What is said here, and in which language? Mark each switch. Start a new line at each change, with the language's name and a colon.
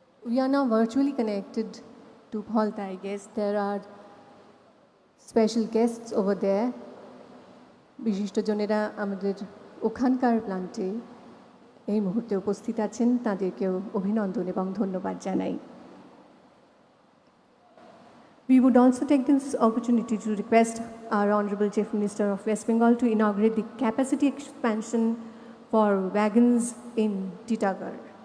English: we are now virtually connected to Partha, I guess. There are special guests over there.
Bangla: বিশিষ্টজনেরা আমাদের ওখানকার প্লান্টে এই মুহূর্তে উপস্থিত আছেন, তাদেরকেও অভিনন্দন এবং ধন্যবাদ জানাই।
English: We would also take this opportunity to request our Honorable Chief Minister of West Bengal to inaugurate the capacity expansion for wagons in Titagarh.